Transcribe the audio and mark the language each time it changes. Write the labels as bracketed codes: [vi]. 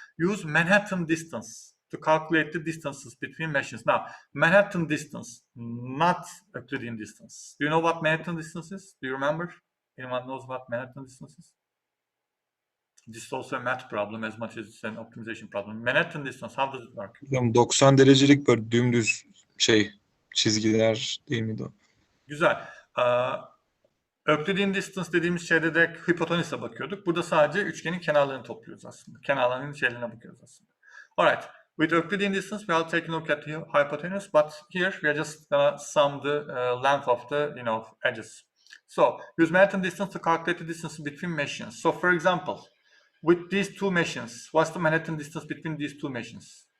[en] Use Manhattan distance to calculate the distances between machines. Now, Manhattan distance, not Euclidean distance. Do you know what Manhattan distance is? Do you remember? Anyone knows what Manhattan distance is? This is also a math problem as much as it's an optimization problem. Manhattan distance, how does it work? [tr] Hocam 90 derecelik böyle dümdüz çizgiler değil miydi o? Güzel. Euclidean distance dediğimiz şeyde de hipotenüse bakıyorduk. Burada sadece üçgenin kenarlarını topluyoruz aslında. Kenarlarının şeylerine bakıyoruz aslında. [en] Alright. With Euclidean distance, we are taking a look at the hypotenuse, but here we are just gonna sum the length of the edges. So use Manhattan distance to calculate the distance between machines. So for example, with these 2 machines, what's the Manhattan distance between these 2 machines?